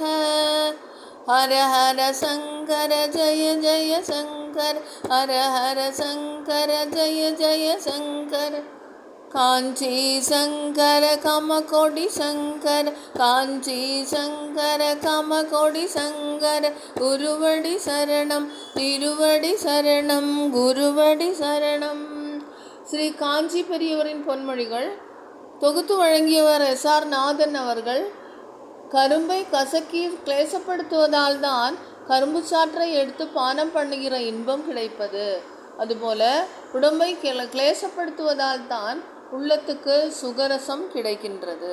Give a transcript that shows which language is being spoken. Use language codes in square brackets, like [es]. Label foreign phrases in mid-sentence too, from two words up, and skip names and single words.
[sa] हर हर शंकर जय जय शंकर, हर हर शंकर जय जय शंकर। कांची शंकर कामकोटि शंकर, कांची शंकर कामकोटि शंकर। [ta] குருவடி சரணம் திருவடி சரணம், குருவடி சரணம்। ஸ்ரீ காஞ்சி பெரியவரின் பொன்மொழிகள் தொகுத்து வழங்கியவர் SR நாதன் அவர்கள். கரும்பை கசக்கி கிளேசப்படுத்துவதால் தான் கரும்பு சாற்றை எடுத்து பானம் பண்ணுகிற இன்பம் கிடைப்பது. அதுபோல உடம்பை கிளேசப்படுத்துவதால் தான் உள்ளத்துக்கு சுகரசம் கிடைக்கின்றது.